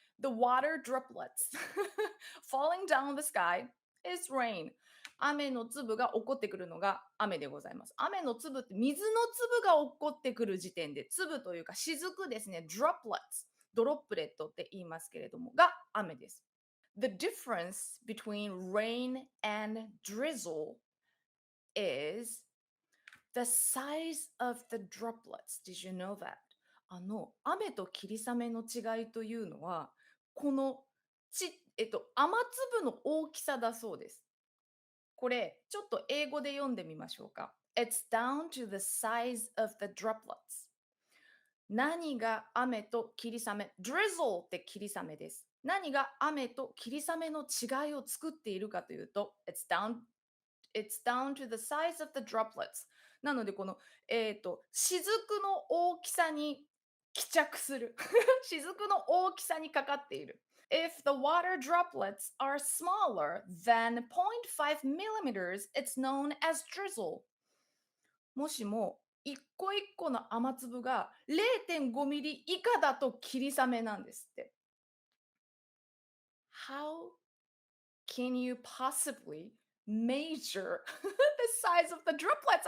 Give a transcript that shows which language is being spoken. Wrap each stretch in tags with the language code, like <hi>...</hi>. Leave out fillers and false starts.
<en>The water droplets falling down the sky is rain.</en> <ja>雨の粒が起こってくるのが雨でございます。雨の粒って水の粒が起こってくる時点で、粒というか雫ですね。</ja> <en>droplets。</en> <ja>ドロップレットって言いますけれども、が雨です。</ja> <en>The difference between rain and drizzle is the size of the droplets. Did you know that?</en> <ja>雨と霧雨の違いというのは、この雨粒の大きさだそうです。これ、ちょっと英語で読んでみましょうか。</ja> <en>It's down to the size of the droplets.</en> <ja>何が雨と霧雨 drizzle って霧雨です。何が雨と霧雨の違いを作っているかというと</ja> <en>it's down to the size of the droplets</en> <ja>なのでこの、雫の大きさに帰着する雫の大きさにかかっている</ja> <en>If the water droplets are smaller than 0.5 millimeters, it's known as drizzle</en> <ja>もしも一個一個の雨粒が0.5ミリ以下だと霧雨なんですって。</ja> <en>How can you possibly measure the size of the droplets?</en>